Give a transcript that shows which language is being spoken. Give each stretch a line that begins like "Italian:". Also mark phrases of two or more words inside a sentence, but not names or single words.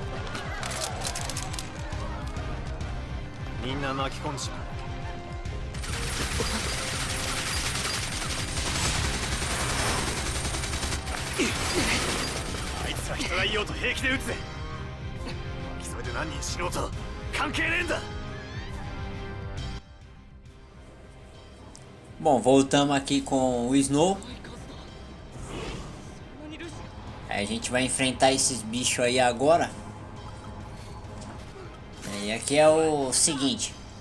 Japanese: みんな巻き込んじゃう。あいつは人がいようと平気で撃つぜ。それで何人死のうと関係ねえんだ。
Portuguese: Bom, voltamos aqui com o Snow. Aí a gente vai enfrentar esses bichos aí agora. E aqui é o seguinte.